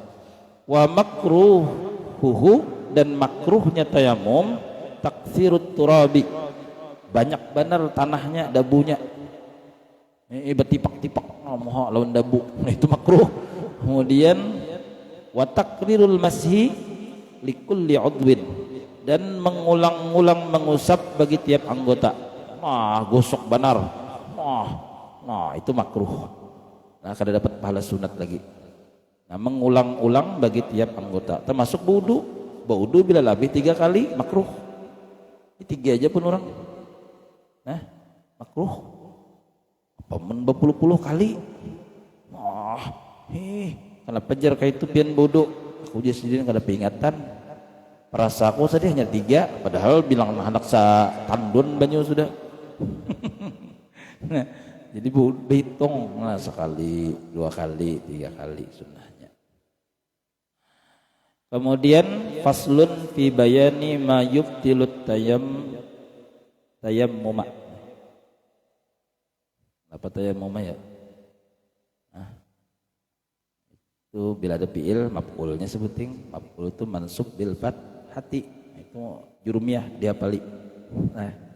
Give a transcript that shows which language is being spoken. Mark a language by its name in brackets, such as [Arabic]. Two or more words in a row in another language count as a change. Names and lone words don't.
[Arabic] Wa makruhuhu, [Banjar] dan makruhnya tayamum [Arabic] taksirut turabi, [Banjar] banyak benar tanahnya dabunya, betipak-tipak moho lawan dabu, itu makruh. [Arabic] Kemudian wa takrirul mashi likulli udwin, [Indonesian] dan mengulang-ulang mengusap bagi tiap anggota. Gosok benar, itu makruh. [Banjar] Nah kada dapat pahala sunat lagi. Nah, mengulang-ulang bagi tiap anggota, termasuk wudu. [Indonesian] Wudu bila lebih 3 kali makruh. Ini 3 aja pun orang. Nah, makruh. [Banjar] Apa men berpuluh-puluh kali? Kenapa jar kayak itu pian wudu? Aku jadi sendiri kada peringatan. Perasa aku sedih hanya 3, padahal bilang anak sa tandun banyu sudah. [Indonesian] Nah, jadi hitung sekali, 2 kali, 3 kali sunnahnya. [Arabic] Kemudian faslun fi bayani ma yubtilut tayammuma. [Indonesian] Apa tayammuma ya? [Banjar] Nah, itu bila ada fiil maf'ulnya sebuting. [Arabic] Maf'ul itu mansub bil fathati. [Banjar] Itu jurumiyah dia pali. Nah.